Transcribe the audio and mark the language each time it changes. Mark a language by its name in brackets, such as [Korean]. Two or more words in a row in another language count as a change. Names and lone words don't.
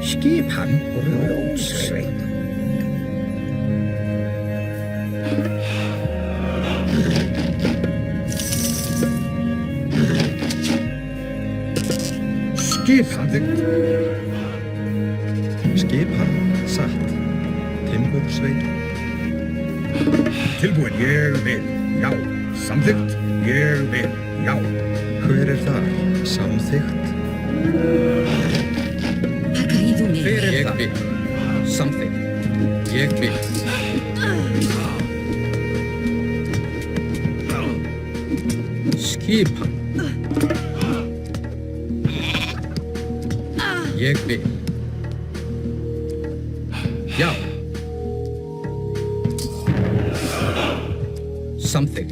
[Icelandic] Skipan grjótsveit. Samþykkt. Skipan, satt. Timbursveit. Tilbúin. Ég vil. Já. Samþykkt. Ég vil. Já. Hver er þar? Samþykkt. [Spanish] Ha caído un [Icelandic] Hver [Spanish] héroe. [Icelandic] er það? Ég vil. Samþykkt. Ég vil. Skipan. Ég vil. Já. Samþykkt.